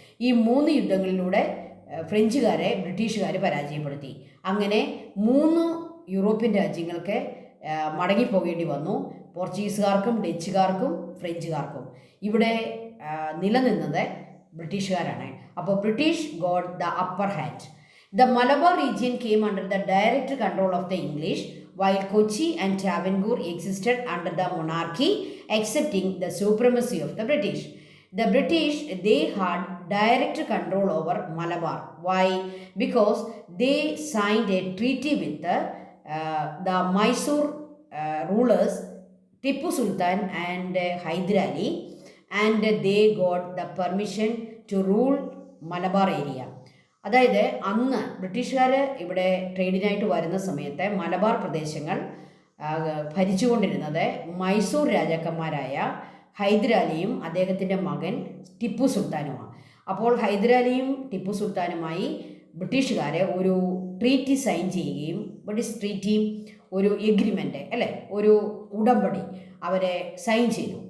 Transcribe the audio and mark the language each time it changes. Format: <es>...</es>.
<ml>ഈ 3 യുദ്ധങ്ങളിലൂടെ ഫ്രഞ്ചുകാരെ ബ്രിട്ടീഷുകാർ പരാജയപ്പെടുത്തി. അങ്ങനെ 3 യൂറോപ്യൻ രാജ്യങ്ങൾക്ക് മടങ്ങിപ്പോകേണ്ടി വന്നു. പോർച്ചുഗീസുകാർക്കും ഡച്ചുകാർക്കും ഫ്രഞ്ചുകാർക്കും. ഇവിടെ നിലനിന്നത് ബ്രിട്ടീഷുകാരാണ്.</ml> <en>അപ്പോൾ British got the upper hand. The Malabar region came under the direct control of the English, while Kochi and Travancore existed under the monarchy, accepting the supremacy of the British. The British, they had direct control over Malabar. Why? Because they signed a treaty with the Mysore rulers Tipu Sultan and Hyder Ali, and they got the permission to rule Malabar area.</en> <ml>അതായത് അന്ന് ബ്രിട്ടീഷുകാർ ഇവിടെ ട്രേഡിനായിട്ട് വരുന്ന സമയത്ത് മലബാർ പ്രദേശങ്ങൾ ഭരിച്ചുകൊണ്ടിരുന്നത് മൈസൂർ രാജാക്കന്മാരായ ഹൈദരാലിയും അദ്ദേഹത്തിൻ്റെ മകൻ ടിപ്പു സുൽത്താനുമാണ്. അപ്പോൾ ഹൈദരാലിയും ടിപ്പു സുൽത്താനുമായി ബ്രിട്ടീഷുകാർ ഒരു ട്രീറ്റി സൈൻ ചെയ്യുകയും, ബ്രിട്ടീഷ് ട്രീറ്റി ഒരു എഗ്രിമെൻ്റ് അല്ലേ, ഒരു ഉടമ്പടി അവരെ സൈൻ ചെയ്തു.</ml>